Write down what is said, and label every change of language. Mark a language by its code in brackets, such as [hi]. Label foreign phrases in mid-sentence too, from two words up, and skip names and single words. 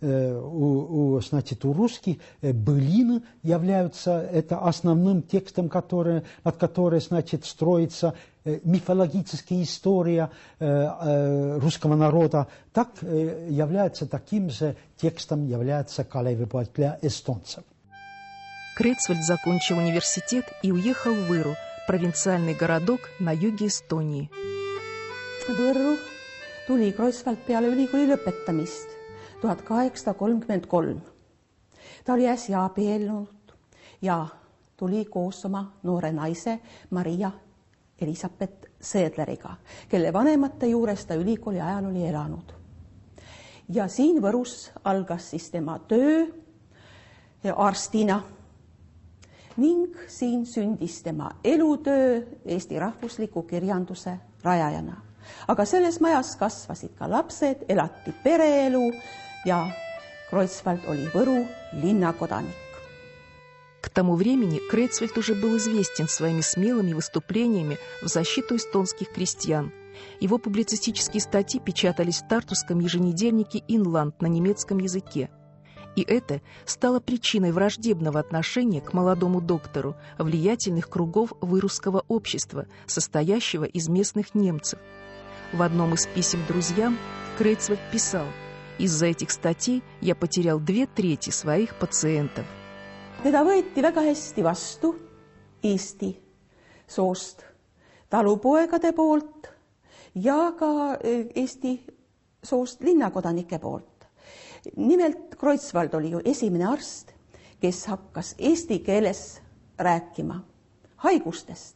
[ru] Значит, у русских былины являются это основным текстом, над которым, значит, строится мифологическая история русского народа. Так является таким же текстом является Калеви-Поэк для эстонцев. Крейцвальд закончил университет и уехал в Võru, провинциальный городок на юге Эстонии. [et] Võrru tuli Kreutzwald peale ülikooli lõpetamist 1833. Ta oli äsja abiellunud ja tuli koos oma noore naise Maria Elisabeth Seedleriga, kelle vanemate juures ta ülikooli ajal oli elanud. Ja siin Võrus algas siis tema töö arstina ning siin sündis tema elutöö Eesti rahvusliku kirjanduse rajajana. Aga selles majas kasvasid ka lapsed, elati pereelu ja Kreutzwald oli Võru linnakodanik. [ru] К тому времени Крейцвальд уже был известен своими смелыми выступлениями в защиту эстонских крестьян. Его публицистические статьи печатались в тартусском еженедельнике «Инланд» на немецком языке. И это стало причиной враждебного отношения к молодому доктору влиятельных кругов вырусского общества, состоящего из местных немцев. В одном из писем друзьям Крейцвальд писал: Из-за этих статей я потерял 2/3 своих пациентов. [et] Teda võeti väga hästi vastu Eesti soost talupoegade poolt ja ka Eesti soost linnakodanike poolt. Nimelt Kreutzwald oli ju esimene arst, kes hakkas eesti keeles rääkima haigustest.